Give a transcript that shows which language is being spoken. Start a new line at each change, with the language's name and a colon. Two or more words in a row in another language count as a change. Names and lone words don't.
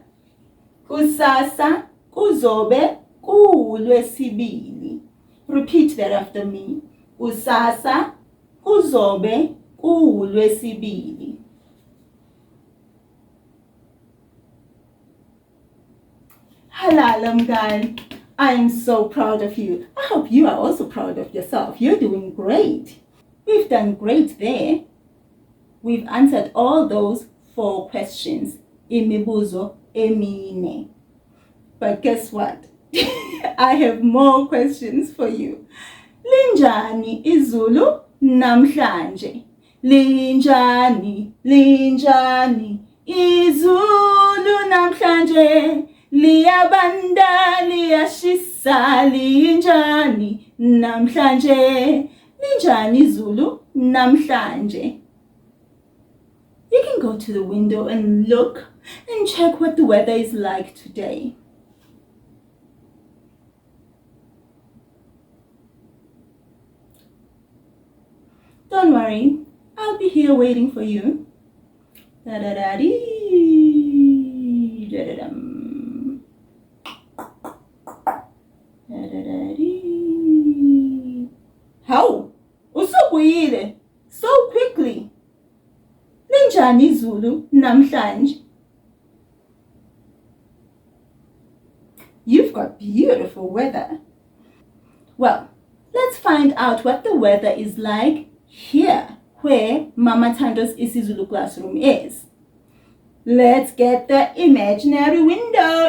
Zulu: Kusasa kuzobe kuwulwesibili.
English: Repeat that after me.
Zulu: Kusasa kuzobe kuwuLwesibili. Halala mngani,
English: I am so proud of you. I hope you are also proud of yourself. You're doing great. We've done great there. We've answered all those 4 questions.
Zulu: Imibuzo emine.
English: But guess what? I have more questions for you.
Zulu: Linjani izulu namhlanje? Linjani izulu namhlanje? Liyabanda liyashisa linjani namhlanje? Linjani izulu namhlanje?
English: You can go to the window and look and check what the weather is like today. Don't worry, I'll be here waiting for you. Da-da-da-dee, da-da-dum. Da-da-da-dee. How? Usubuyile so quickly.
Zulu: Linjani izulu namhlanje?
English: You've got beautiful weather. Well, let's find out what the weather is like here, where Mama Thando's isiZulu classroom is. Let's get the imaginary window.